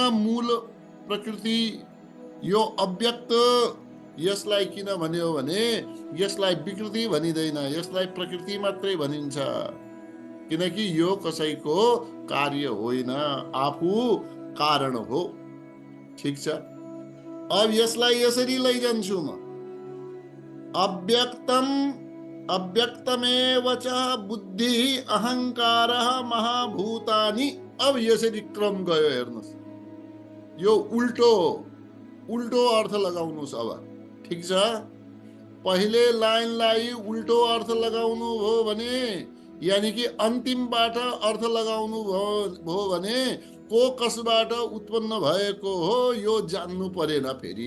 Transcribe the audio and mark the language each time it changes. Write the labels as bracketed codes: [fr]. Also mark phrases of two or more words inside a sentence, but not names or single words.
[ne] मूल प्रकृति यो अव्यक्त, यसलाई किन भन्यो भने यसलाई विकृति भनिँदैन, यसलाई प्रकृति मात्रै भनिन्छ। किनकि यो कसैको कार्य होइन, आफू कारण हो। ठिक छ। अब यसलाई यसरी लैजान्छु म। [sa] अव्यक्तमेव च बुद्धि अहंकार महाभूतानि। [ne] अब यसरी क्रम गयो हेर्नुहोस्। यो उल्टो अर्थ लगाउनुहोस् अब। ठिक छ। पहिले लाइनलाई उल्टो अर्थ लगाउनु हो भने, [hi] यानी कि [ne] अन्तिमबाट अर्थ लगाउनु भयो भने को कसबाट उत्पन्न भएको हो यो जान्नु परेन फेरि।